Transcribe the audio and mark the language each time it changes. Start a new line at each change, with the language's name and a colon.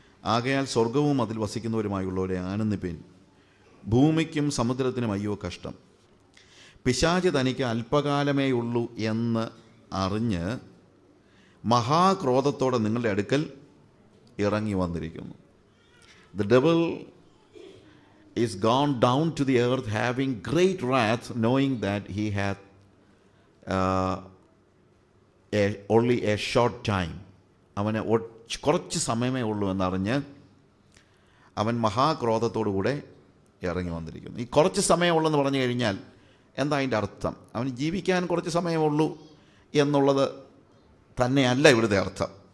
Malayalam: ആകയാൽ സ്വർഗവും അതിൽ വസിക്കുന്നവരുമായുള്ളവരെ ആനന്ദിപ്പിൻ. ഭൂമിക്കും സമുദ്രത്തിനും അയ്യോ കഷ്ടം. പിശാച് തനിക്ക് അല്പകാലമേ ഉള്ളൂ എന്ന് അറിഞ്ഞ് മഹാക്രോധത്തോടെ നിങ്ങളുടെ അടുക്കൽ ഇറങ്ങി വന്നിരിക്കുന്നു.
English: The devil is gone down to the earth having great wrath, knowing that he hath only a short time.
Malayalam: അവന് കുറച്ച് സമയമേ ഉള്ളൂ എന്നറിഞ്ഞ് അവൻ മഹാക്രോധത്തോടുകൂടെ ഇറങ്ങി വന്നിരിക്കുന്നു. ഈ കുറച്ച് സമയമുള്ളെന്ന് പറഞ്ഞു കഴിഞ്ഞാൽ എന്താ അതിൻ്റെ അർത്ഥം? അവന് ജീവിക്കാൻ കുറച്ച് സമയമുള്ളൂ എന്നുള്ളത് തന്നെയല്ല ഇവിടുത്തെ അർത്ഥം.